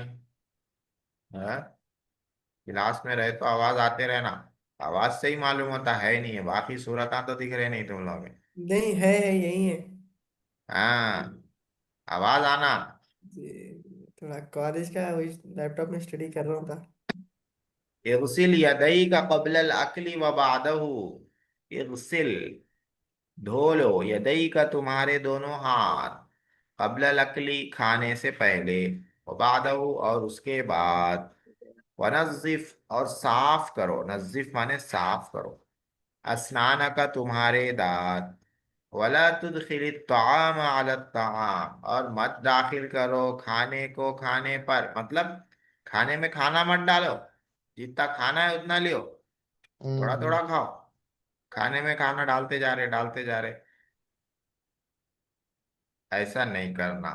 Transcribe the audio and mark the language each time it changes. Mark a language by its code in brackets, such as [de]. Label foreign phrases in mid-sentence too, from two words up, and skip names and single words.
[hi] हाँ, क्लास में रहे तो आवाज आते रहना। आवाज से ही मालूम होता है नहीं है, बाकी सूरत तो दिख रहे नहीं तुम लोग में। नहीं है यही है। हाँ, आवाज आना। जी, थोड़ा कॉलेज का वही लैपटॉप में स्टडी कर रहा था। [ar] اغسل يديك قبل الأكل وبعده. [hi] इगसिल, धो लो। [ar] يديك, [hi] तुम्हारे दोनों हाथ। [ar] قبل الأكل, [hi] खाने से पहले। वबादहु, और उसके बाद। वनज़िफ, और साफ करो। नज़िफ माने साफ करो। [ar] أسنانك, [hi] तुम्हारे दांत। [ar] ولا تدخل طعام على طعام, [hi] और मत दाखिल करो खाने को खाने पर, मतलब खाने में खाना मत डालो। जितना खाना है उतना लियो, थोड़ा हम्म। थोड़ा खाओ। खाने में खाना डालते जा रहे, डालते जा रहे, ऐसा नहीं करना।